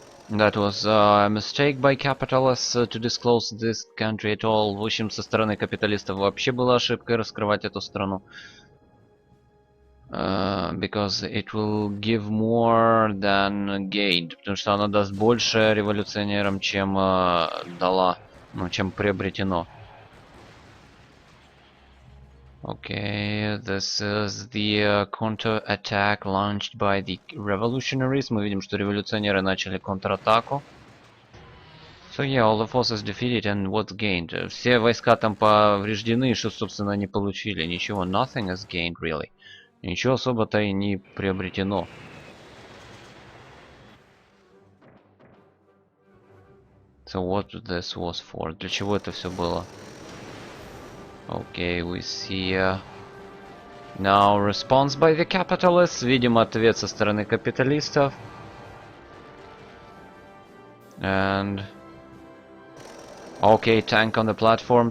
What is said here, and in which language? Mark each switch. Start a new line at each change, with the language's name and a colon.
English: That was a mistake by capitalists to disclose this country at all.
Russian: В общем, со стороны капиталистов вообще была ошибкой раскрывать эту страну.
English: Because it will give more than gained.
Russian: Потому что она даст больше революционерам, чем дала, ну, чем приобретено.
English: Okay, this is the counter-attack launched by the revolutionaries.
Russian: Мы видим, что революционеры начали контратаку.
English: So yeah, all the forces defeated and what's gained?
Russian: Все войска там повреждены, что, собственно, они получили? Ничего,
English: nothing is gained, really.
Russian: Ничего особо-то и не приобретено.
English: So what this was for?
Russian: Для чего это все было?
English: Okay, we see now response by the capitalists.
Russian: Видим ответ со стороны капиталистов.
English: And okay, tank on the platform.